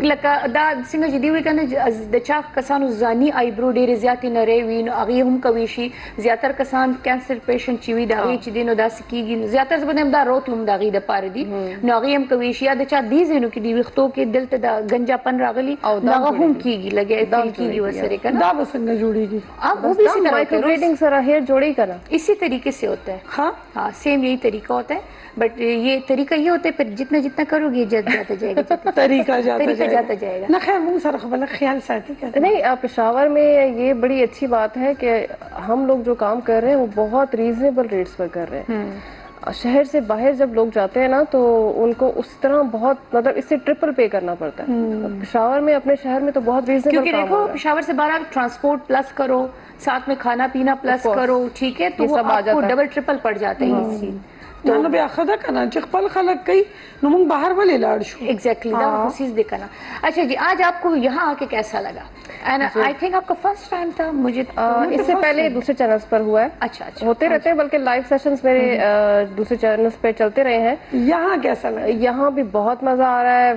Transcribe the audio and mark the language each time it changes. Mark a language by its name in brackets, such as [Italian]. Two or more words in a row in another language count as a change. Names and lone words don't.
[Pashto] لکه دا څنګه چې دی وی کنه د چا کسانو ځاني [English] eye brow [Pashto] ډېر زیاتې نری وي نو هغې هم کوي شي. زیاتر کسان [English] cancer patient [Pashto] چې وي د هغې چې دی نو داسې کېږي. زیاتر زه به دا روت هم د هغې دپاره دي نو هغې هم کوي شي. یا د چا دې ځایونو کې دي ویښتو کې دلته د ګنجاپن راغلي نو هغه هم کېږي لګیا فیل کېږي ورسره که نه. دا به څنګه جوړېږي؟ [Urdu] آپ وہ بھی اسی طرح [English] micro blading [Pashto] سره ہیئر جوڑی کرا [Urdu] اسی طریقے سے ہوتا ہے. ہاں ہاں سیم یہی طریقہ ہوتا ہے, بٹ یہ طریقہ یہ ہوتا ہے پھر جتنا کرو گے جاتا جائے گا, طریقہ جاتا جائے گا. [Pashto] نہ خیر مونږ سره خپل خیال ساتي کړه. [Urdu] نہیں, پشاور میں یہ بڑی اچھی بات ہے کہ ہم لوگ جو کام کر رہے ہیں وہ بہت [English] reasonable rates [Urdu] پر کر رہے ہیں. شہر سے باہر جب لوگ جاتے ہیں نا تو ان کو اس طرح بہت مطلب اس سے [English] triple pay [Urdu] کرنا پڑتا ہے. پشاور میں اپنے شہر میں تو بہت ریزنیبل کیونکہ دیکھو پشاور سے باہر آپ ٹرانسپورٹ پلس کرو, ساتھ میں کھانا پینا پلس کرو, ٹھیک ہے, تو وہ آپ کو [English] double triple [Urdu] پڑ جاتا ہے. [Pashto] نو بیا خدا کنه چې خپل خلک کوي نو موږ بهر ولې لاړ شو. [Urdu] ایگزیکٹلی کوشش دیکھنا. اچھا جی آج آپ کو یہاں آ کے کیسا لگا؟ [English] and I think [Urdu] آپ کا [English] first time [Urdu] تھا. مجھے اس سے پہلے دوسرے چینلز پر ہوا ہے. اچھا اچھا ہوتے رہتے ہیں بلکہ [English] live sessions [Urdu] میرے دوسرے چینلز پہ چلتے رہے ہیں. یہاں کیسا لگا؟ یہاں بھی بہت مزہ آ رہا ہے.